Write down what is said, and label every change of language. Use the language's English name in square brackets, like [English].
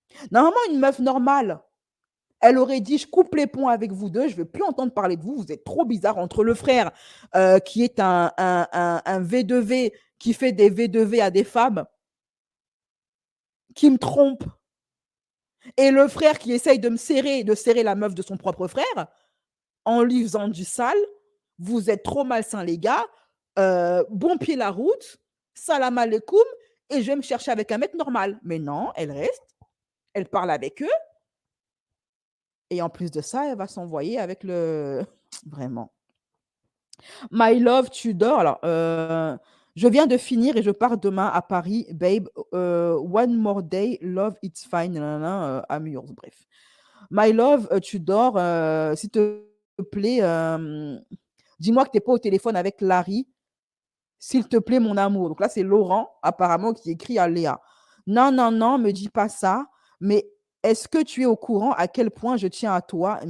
[French] Normalement, une meuf normale, elle aurait dit, je coupe les ponts avec vous deux, je ne veux plus entendre parler de vous, vous êtes trop bizarre entre le frère qui est un V2V, qui fait des V2V à des femmes, qui me trompe, et le frère qui essaye de serrer la meuf de son propre frère, en lui faisant du sale, vous êtes trop malsains les gars, bon pied la route, [Arabic] salam alaikum, [French] et je vais me chercher avec un mec normal. Mais non, elle reste, elle parle avec eux, et en plus de ça, elle va s'envoyer avec le... Vraiment. [English] My love, [French] tu dors. Alors, je viens de finir et je pars demain à Paris. [English] Babe, one more day, love, it's fine. Nanana, I'm yours. [French] Bref. [English] My love, [French] tu dors. S'il te plaît, dis-moi que tu n'es pas au téléphone avec Larry. S'il te plaît, mon amour. Donc là, c'est Laurent, apparemment, qui écrit à Léa. Non, non, non, me dis pas ça. Mais est-ce que tu es au courant à quel point je tiens à toi?